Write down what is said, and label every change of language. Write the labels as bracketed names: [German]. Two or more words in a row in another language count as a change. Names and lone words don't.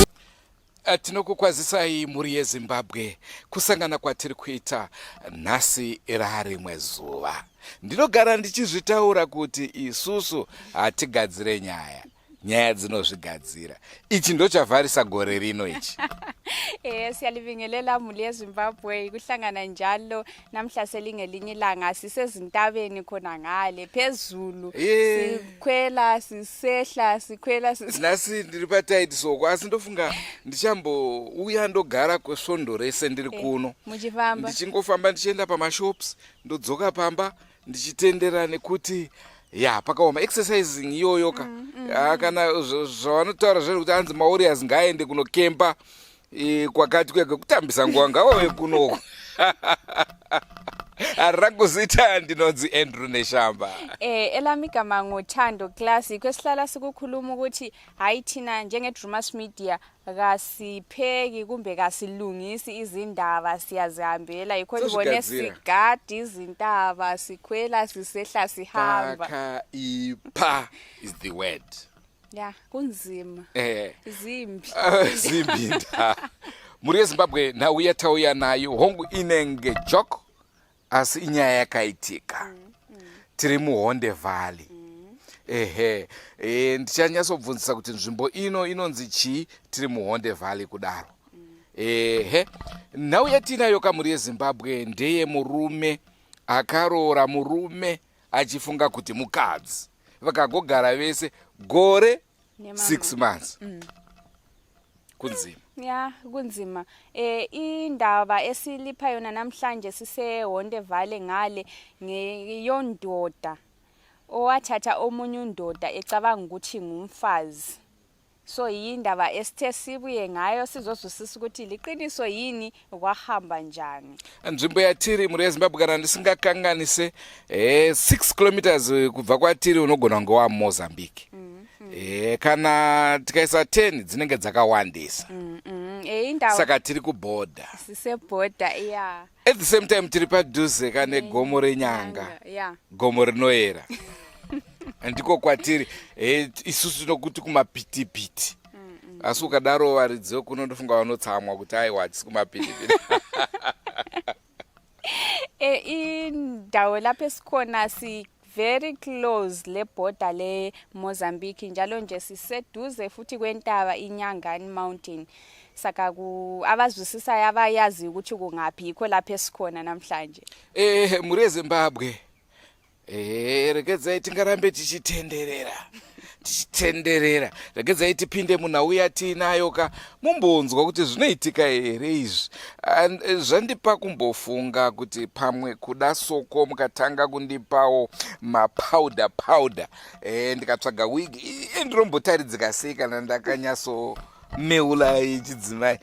[Shona] Tinokukwazisai muri yeZimbabwe kusangana kwatiri kuita nhasi rimwe zuva. Ndinogara ndichizvitaura kuti isusu hatigadzire nyaya dzinozvigadzira. Ichi ndochavharisa gore rino ichi. [North Ndebele] Siyalibingelela muri yeZimbabwe kuhlangana njalo namhla selingelinye ilanga sisezintabeni khona ngale phezulu sikhwela sisehla sikhwela [Shona] nasi ndiri patight soko asi ndofunga ndichambo uya ndogara kwesvondo rese ndiri kuno ndichingofamba ndichienda pamashops ndodzoka pamba ndichitendera nekuti pakaoma exercising iyoyo kana zvavanotaura zvedu kuti anzi mawarriors ngaende kunokemba kwakati kwega kutambisa nguva ngavave kunoko. Arakuzita ndinonzi Andrew neshamba. [North Ndebele] Elami gama ngothando classic kwesihlala sikukhuluma ukuthi hayi thina njenge Drewmas media kasipheki kumbe kasilungisi izindaba siyazihambela yikho libone sigadi izintaba sikhwela sisehla sihamba. [English] Ipa is the word. [Shona] Kunzima. Zimbi. Zimbi. Muri yeZimbabwe nauya tauya nayo hongu inenge joko asi inyaya yakaitika. Tiri muHonde Valley. Ndichanyatsobvunzisa kuti nzvimbo inonzi chii tiri muHonde Valley kudaro. Nauya tinayo kamuri yeZimbabwe ndeye murume Akarora murume achifunga kuti Mukadzi. Vakagogara vese gore 6 months. Kunzima. Kunzima. [North Ndebele] Indaba esilipha yona namhlanje siseHonde Valley ngale ngeyondoda owathatha omunye undoda ecabanga ukuthi ngumfazi. So yindaba esithe sibuye ngayo sizozwisisa ukuthi liqiniso yini kwahamba njani. [Shona] Nzvimbo yatiri muri yeZimbabwe kana ndisingakanganise 6 kilometers kubva kwatiri unogona ngowa Mozambique. Kana tikaisa 10 dzinenge dzakawandisa. Saka tiri kuborder. Border [English] At the same time [Shona] tiri padhuze kane gomo renyanga. Gomo rinoera. Ndiko kwatiri isusu nokuti kumapitipiti. Asi ukadaro varidziwo kunondofunga vanotsamwa kuti aiwa hatisi kumapitipiti. [North Ndebele] Indawo lapho esikhona [English] very close [North Ndebele] le border le Mozambique njalo nje siseduze futhi kwentaba iNyangani Mountain. Saka abazwisisa abayazi ukuthi kungaphi yikho lapho esikhona namhlanje. [Shona] Muri yeZimbabwe rekedza tingarambe tichitenderera tichitenderera regedzai tipinde munhauya tiinayo ka mumbonzwa kuti zvinoitika here izvi. Zvandipa kumbofunga kuti pamwe kuda soko mukatanga kundipawo mapowder ndikatsvaga wig ndirombotaridzika sei kana ndakanyatso meula ichidzimai.